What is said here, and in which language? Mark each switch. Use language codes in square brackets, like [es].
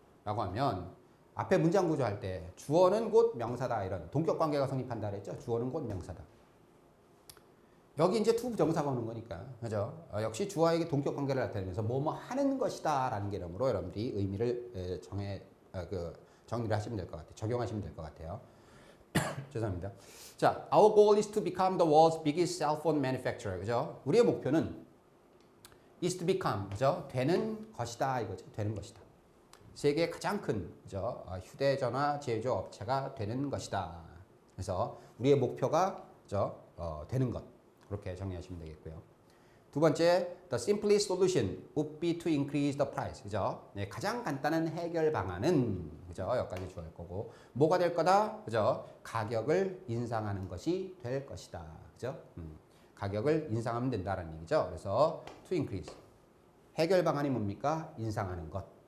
[ko] 라고 하면 앞에 문장 구조할 때 주어는 곧 명사다 이런 동격 관계가 성립한다 그랬죠. 주어는 곧 명사다. 여기 이제 투부정사가 오는 거니까 그죠? 역시 주어에게 동격 관계를 나타내면서 뭐뭐 하는 것이다 라는 개념으로 여러분들이 의미를 정리를 하시면 될 것 같아요. 적용하시면 될 것 같아요. 죄송합니다. [en] 자, our goal is to become the world's biggest cell phone manufacturer. [ko] 그죠? 우리의 목표는 [en] is to become [ko] 그죠? 되는 것이다 이거죠. 되는 것이다. 세계의 가장 큰 그죠? 휴대전화 제조 업체가 되는 것이다. 그래서 우리의 목표가 그죠? 되는 것 그렇게 정리하시면 되겠고요. 두 번째, [en] the simplest solution would be to increase the price. [ko] 그죠? 네, 가장 간단한 해결 방안은 그죠? 여기까지 주어일 거고 뭐가 될 거다? 그죠? 가격을 인상하는 것이 될 것이다. 그죠? 가격을 인상하면 된다라는 얘기죠. 그래서 to increase 해결 방안이 뭡니까? 인상하는 것.